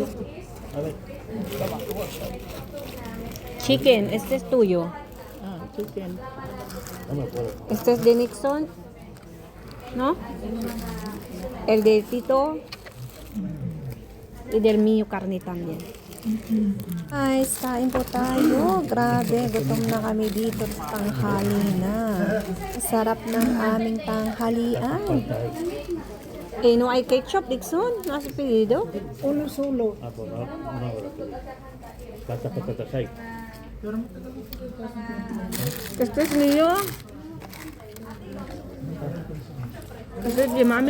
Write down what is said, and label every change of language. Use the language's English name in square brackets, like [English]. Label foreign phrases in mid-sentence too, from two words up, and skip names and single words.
[Spanish] A ver. chicken, este es tuyo. Ah, chicken. No me puedo. Este es de Nixon, ¿no? El de Tito y del mío carne también. [Filipino] Guys, kain po tayo. Grabe, gutom na kami dito. Tanghali na. Sarap ng aming tanghalian. [Spanish] Eh, no hay ketchup, Nixon, no has pedido. Uno solo. Ah, pues no hago la pedí. ¿Cuántas patatas hay? Este es mío. Este es de mami.